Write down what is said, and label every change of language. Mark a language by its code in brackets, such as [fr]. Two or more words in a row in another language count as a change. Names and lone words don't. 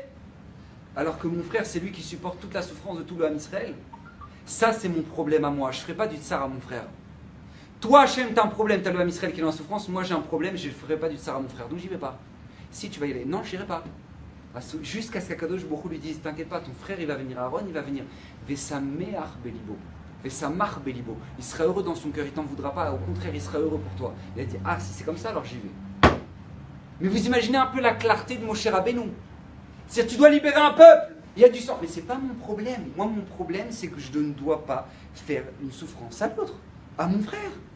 [fr] Alors que mon frère, c'est lui qui supporte toute la souffrance de tout le [he] עם ישראל. [fr] Ça, c'est mon problème à moi. Je ne ferai pas du tsar à mon frère. Toi, Hachem, tu as un problème, tu as le [he] עם ישראל [fr] qui est dans la souffrance. Moi, j'ai un problème, je ne ferai pas du tsar à mon frère. Donc, j'y vais pas. Si, tu vas y aller. Non, je n'irai pas. Jusqu'à ce qu' [he] הקדוש ברוך הוא [fr] lui dise, t'inquiète pas, ton frère, il va venir. Aaron, il va venir. [he] ושמח בלבו. ושמח בלבו. [fr] Il sera heureux dans son cœur, il t'en voudra pas. Au contraire, il sera heureux pour toi. Il a dit, ah, si c'est comme ça, alors j'y vais. Mais vous imaginez un peu la clarté de Moshe Rabbeinu. C'est-à-dire, tu dois libérer un peuple. Il y a du sang. Mais ce n'est pas mon problème. Moi, mon problème, c'est que je ne dois pas faire une souffrance à l'autre, à mon frère.